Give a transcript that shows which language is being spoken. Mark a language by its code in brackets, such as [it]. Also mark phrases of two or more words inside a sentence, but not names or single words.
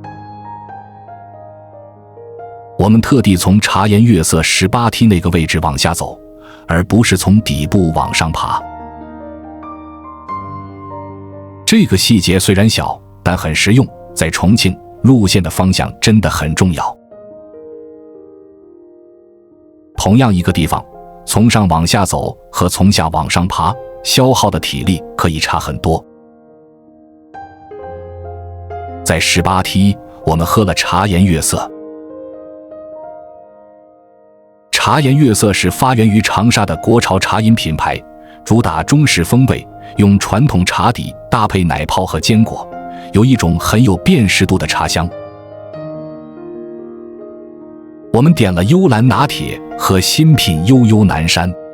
[zh] 我們特地從茶颜悦色18梯那個位置往下走，而不是從底部往上爬。這個細節雖然小，但很實用，在重慶，路線的方向真的很重要。同樣一個地方，從上往下走和從下往上爬，消耗的體力可以差很多。在18梯，我們喝了茶颜悦色。茶颜悦色是發源於長沙的國潮茶飲品牌，主打中式風味，用傳統茶底搭配奶泡和堅果，有一種很有辨識度的茶香。我們點了幽蘭拿鐵和新品悠悠南山。